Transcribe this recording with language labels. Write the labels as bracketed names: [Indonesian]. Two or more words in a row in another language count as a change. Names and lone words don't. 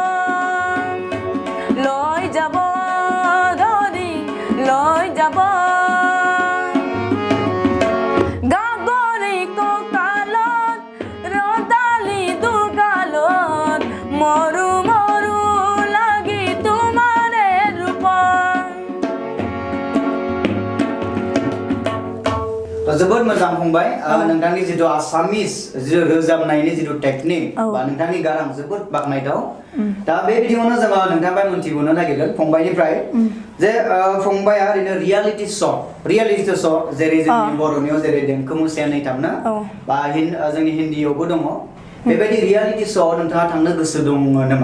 [Assamese] ধৰি লৈ যাব গাগৰি ককালত ৰদালি দুগালত মরু মরু লাগি তোমারে রূপন [Bodo] जोबोद मोजां फंबाय नोंथांनि जिथु आसामिस जिथु रोजाबनायनि जिथु टेकनिक बा नोंथांनि गारां जोबोद बाख्नायथाव दा बे बिथिङावनो जोङो नोंथांनिफ्राय मोनथिबावनो नागिरगोन फंबायनिफ्राय जे फंबाया ओरैनो [English] reality show' [Bodo] जेरै जोंनि बर'नियाव जेरै देंखो मुसाया नै थामना बा जोंनि हिन्दीयावबो दङ बेबायदि [English] reality show' [Bodo] नोंथाङा थांनो गोसो दङ नामा